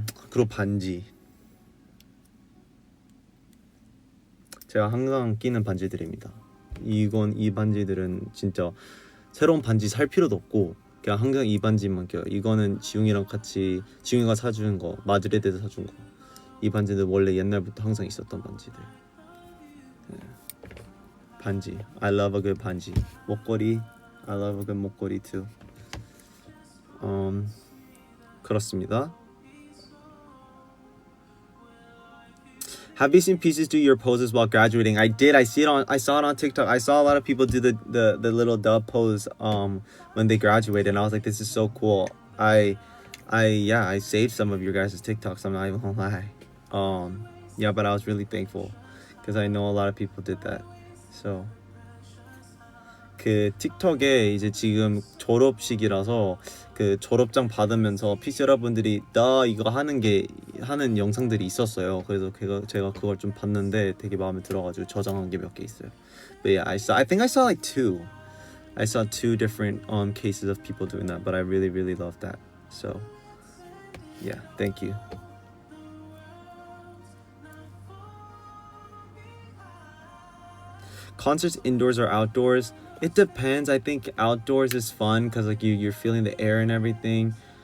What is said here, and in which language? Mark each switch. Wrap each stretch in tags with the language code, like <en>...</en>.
<ko>그리고 반지, 제가 항상 끼는 반지들입니다. 이 반지들은 진짜 새로운 반지 살 필요도 없고 그냥 항상 이 반지만 껴요. 이거는 지웅이가 사준 거, 마드리드에서 사준 거. 이 반지는 원래 옛날부터 항상 있었던 반지들. 네.</ko> <en>반지, I love a good 반지. 목걸이, I love a good 목걸이 too.</en> <ko>그렇습니다.</ko> <en>Have you seen pieces do your poses while graduating? I did. I saw it on TikTok. I saw a lot of people do the little dove pose when they graduated, and I was like, this is so cool. I saved some of your guys' TikToks. I'm not even gonna lie. Yeah, but I was really thankful because I know a lot of people did that.</en> <ko>So 그 틱톡에 이제 지금 졸업식이라서 그 졸업장 받으면서 피시 여러분들이 나 이거 하는 영상들이 있었어요. 그래서 제가 그걸 좀 봤는데 되게 마음에 들어가지고 저장한 게 몇 개 있어요.</ko> <en>But yeah, I think I saw like two. I saw two different cases of people doing that, but I really loved that. So yeah, thank you. Concerts indoors or outdoors? It depends. I think outdoors is fun because like you're feeling the air and everything.</en>